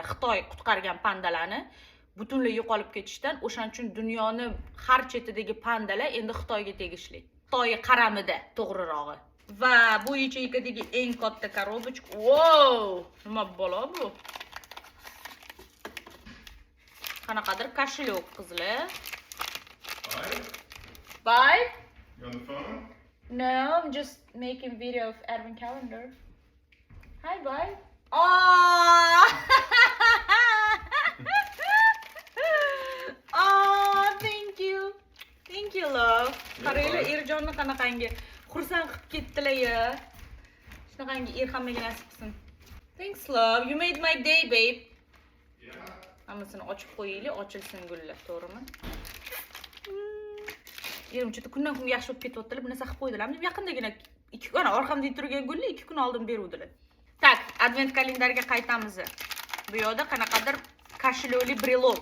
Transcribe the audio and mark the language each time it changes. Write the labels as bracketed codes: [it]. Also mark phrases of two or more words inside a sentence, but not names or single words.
[uz] Xitoy qutqargan pandalarni butunlay yo'qolib ketishdan, o'shaning uchun dunyoni har chetidagi pandalar endi Xitoyga tegishli. Xitoy qaramida, to'g'rirog'i. Va bu yacheykadagi eng katta korobochka. Wow! Nima bo'la bu? Qanaqadir kошелек qizlar. [en] Bye. You on the phone? No, I'm just making video of Advent calendar. Hi, bye. Oh! Oh, thank you. Thank you, love. [uz] Qaranglar, Erjonni qanaqangi xursand qilib ketdilar-ya. Shunaqangi er hammaga nasib qilsin. [en] Thanks, love. You made my day, babe. Yeah. [uz] Hammasini ochib qo'yaylik, ochilsin gullar, to'g'rimi? Erim juda kundan kunga yaxshi bo'lib ketyaptilar. Bu narsa qilib qo'ydilarmi? Yaqindagina 2 kun orqamda turgan gullar 2 kun oldin beruvdilar. Tak, advent kalendariga qaytamiz. Bu yoqda qanaqadir kошелёli brelok.